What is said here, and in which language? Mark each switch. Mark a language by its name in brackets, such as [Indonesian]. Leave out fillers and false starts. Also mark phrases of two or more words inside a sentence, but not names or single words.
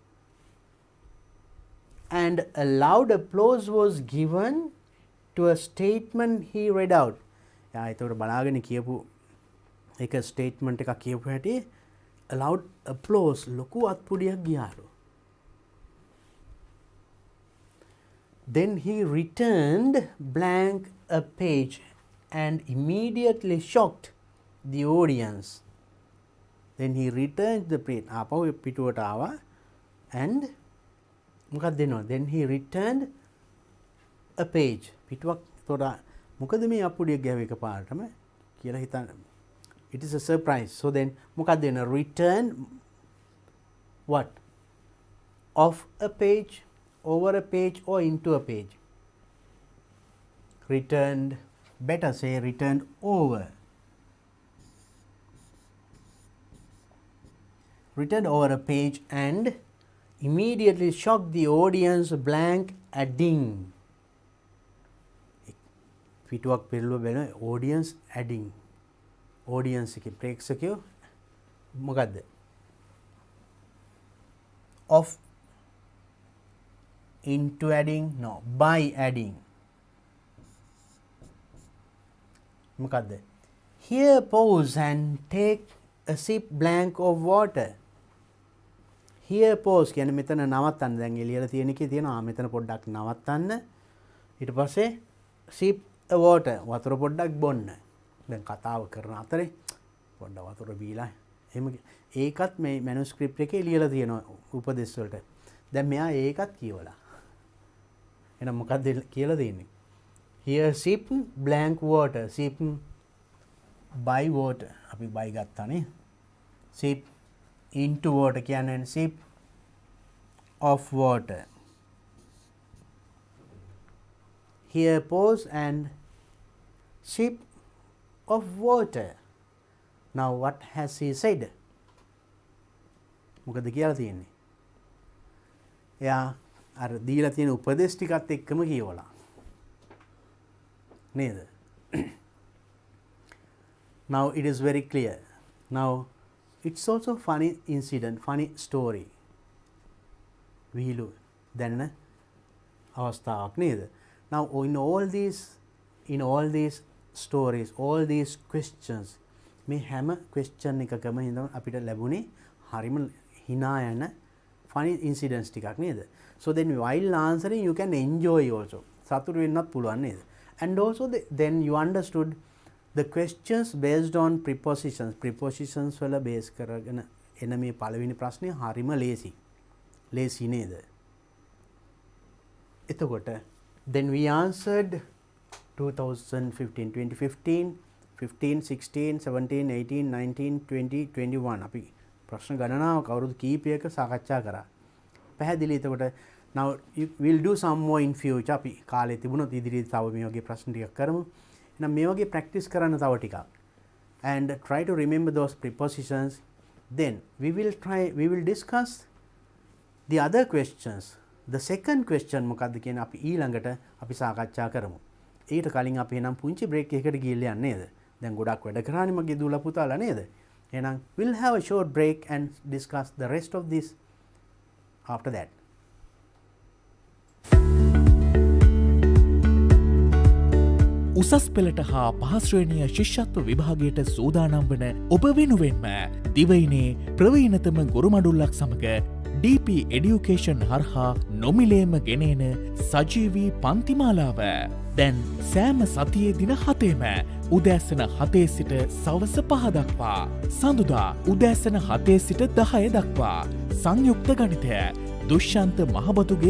[English] And a loud applause was given to a statement he read out. [Sinhala] යා එතකොට බලාගෙන කියපු එක statement එකක් කියපු හැටි [English] a loud applause [Sinhala] ලොකු අත්පුඩියක් ගියාලු. [English] Then he returned blank a page and immediately shocked the audience. Then he returned the page. [Sinhala] ආපහු පිටුවට ආවා and මොකක්ද දෙනවා? [English] Then he returned a page. [Sinhala] පිටුවක් තොර මොකද මේ අප්පුඩියක් ගැහුව එකපාරටම කියලා හිතන්න. [English] It is a surprise. So then [Sinhala] මොකක්ද වෙන? [English] Return what? Off a page, over a page or into a page. Returned, better say returned over. Returned over a page and immediately shocked the audience blank adding. [Sinhala] පිටුවක් පෙරළුව වෙන [English] audience adding. [Sinhala] audience එකේ ප්‍රේක්ෂකයෝ මොකද්ද? [English] Of into adding, no, by adding. [Sinhala] මොකද්ද? [English] Here pause and take a sip blank of water. Here pause [Sinhala] කියන්නේ මෙතන නවත්තන්න. දැන් එළියලා තියෙන එකේ තියෙනවා මෙතන පොඩ්ඩක් නවත්තන්න. ඊට පස්සේ [English] sip a water, [Sinhala] වතුර පොඩ්ඩක් බොන්න. දැන් කතාව කරන අතරේ පොඩ්ඩක් වතුර බීලා එහෙම ඒකත් මේ මැනුස්ක්‍රිප්ට් එකේ ලියලා තියෙනවා උපදේශ වලට. දැන් මෙයා ඒකත් කියවලා. එහෙනම් මොකක්ද කියලා තියෙන්නේ? [English] Here sip blank water. Sip by water. [Sinhala] අපි by ගත්තානේ. [English] Sip into water කියන්නේ sip of water. Here pause and sip of water. Now what has he said? [Sinhala] මොකද කියලා තියෙන්නේ? එයා අර දීලා තියෙන උපදේශ ටිකත් එක්කම කියවලා. නේද? [English] Now it is very clear. Now it's also funny incident, funny story. [Sinhala] විහිළු දැනෙන අවස්ථාවක් නේද? [English] Now in all these stories, all these questions, [Sinhala] මේ හැම question එකකම ඉඳන් අපිට ලැබුණේ හරිම hina යන [English] funny incidents [Sinhala] ටිකක් නේද? [English] So then while answering you can enjoy also. [Sinhala] සතුටු වෙන්නත් පුළුවන් නේද? [English] And also then you understood the questions based on prepositions. [Sinhala] Prepositions වල base කරගෙන එන මේ පළවෙනි ප්‍රශ්නේ හරිම ලේසි නේද? එතකොට [English] then we answered [Sinhala] 2015, 2015, 15, 16, 17, 18, 19, 20, 21 අපි ප්‍රශ්න ගණනාවක් අවුරුදු කීපයක සාකච්ඡා කරා. පැහැදිලි. එතකොට [English] now we'll do some more in future. [Sinhala] අපි කාලේ තිබුණොත් ඉදිරියේ තව මේ වගේ ප්‍රශ්න ටිකක් කරමු. එහෙනම් මේ වගේ practice කරන්න තව ටිකක්. [English] And try to remember those prepositions. Then we will discuss the other questions. The second question [Sinhala] මොකක්ද කියන අපි ඊළඟට අපි සාකච්ඡා කරමු. ඊට කලින් අපි එනම් පුංචි break එකකට ගිහිල්ලා යන්න නේද? දැන් ගොඩක් වැඩ කරානේ මගේ දූලා පුතාලා නේද? [English] එහෙනම් we'll have a short break and discuss the rest of this after that. [Sinhala] උසස් පෙළට හා පහ ශ්‍රේණිය ශිෂ්‍යත්ව විභාගයට සූදානම් වන ඔබ වෙනුවෙන්ම දිවයිනේ ප්‍රවීණතම ගුරුමඩුල්ලක් සමග DP Education හරහා නොමිලේම ගෙනෙන සජීවී පන්තිමාලාව දැන් සෑම සතියේ දින 7ෙම උදෑසන 7 සිට සවස 5 දක්වා සඳුදා උදෑසන 7 සිට 10 දක්වා සංයුක්ත ගණිතය දුෂ්‍යන්ත මහබතුගේ